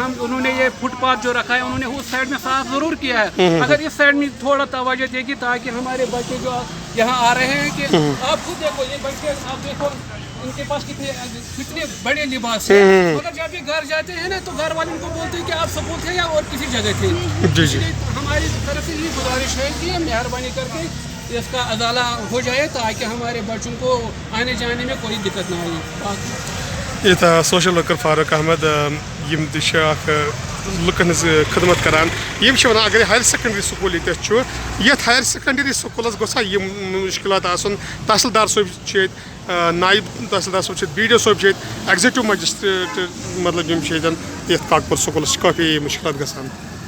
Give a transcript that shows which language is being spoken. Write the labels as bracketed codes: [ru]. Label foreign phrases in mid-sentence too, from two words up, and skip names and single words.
[ur] انہوں نے یہ فٹ پاتھ جو رکھا ہے انہوں نے اس سائڈ میں صاف ضرور کیا ہے اگر اس سائڈ میں تھوڑا توجہ دے گی تاکہ ہمارے بچے جو یہاں آ رہے ہیں کہ آپ خود دیکھو یہ بچے آپ دیکھو ان کے پاس کتنے بڑے لباس ہیں مگر جب یہ گھر جاتے ہیں نا تو گھر والے ان کو بولتے ہیں کہ آپ سکول تھے یا اور کسی جگہ تھے ہماری طرف سے یہ گزارش ہے کہ مہربانی کر کے اس کا ازالہ ہو جائے تاکہ ہمارے بچوں کو آنے جانے میں کوئی دقت نہ ہو. [ks] یہ [en] social worker [ks] فاروق احمد یم لکن خدمت کران ونان اگر [en] higher secondary school [ks] یت [en] higher secondary schools [ks] گوسا یہ مشکلات آسن تحصیلدار صٲب نائب تحصیلدار صٲب BDO صٲب [en] executive magistrate [ks] مطلب یم یت کاکپور سکولس کافی مشکلات گژھان